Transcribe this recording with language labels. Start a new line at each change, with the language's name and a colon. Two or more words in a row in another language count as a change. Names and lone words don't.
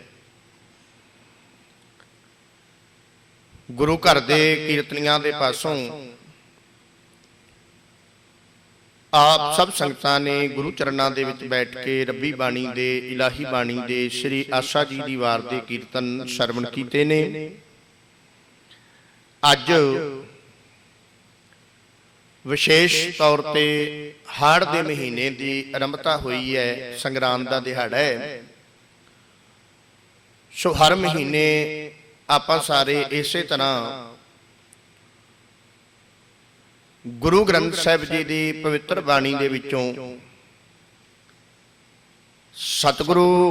Punjabi: ਗੁਰੂ ਘਰ ਦੇ ਕੀਰਤਨੀਆਂ ਦੇ ਪਾਸੋਂ ਆਪ ਸਭ ਸੰਗਤਾਂ ਨੇ ਗੁਰੂ ਚਰਨਾਂ ਦੇ ਵਿੱਚ ਬੈਠ ਕੇ ਰੱਬੀ ਬਾਣੀ ਦੇ ਇਲਾਹੀ ਬਾਣੀ ਦੇ ਸ੍ਰੀ ਆਸਾ ਜੀ ਦੀ ਵਾਰ ਦੇ ਕੀਰਤਨ ਸਰਵਣ ਕੀਤੇ ਨੇ। अज ਵਿਸ਼ੇਸ਼ ਤੌਰ ਤੇ ਹਾੜ ਦੇ ਮਹੀਨੇ ਦੀ ਆਰੰਭਤਾ ਹੋਈ ਹੈ। ਸੰਗਰਾਂਦ ਦਾ ਦਿਹਾੜਾ ਹੈ। ਸੋ ਹਰ ਮਹੀਨੇ ਆਪਾਂ ਸਾਰੇ ਇਸੇ ਤਰ੍ਹਾਂ ਗੁਰੂ ਗ੍ਰੰਥ ਸਾਹਿਬ ਜੀ ਦੀ ਪਵਿੱਤਰ ਬਾਣੀ ਦੇ ਵਿੱਚੋਂ ਸਤਿਗੁਰੂ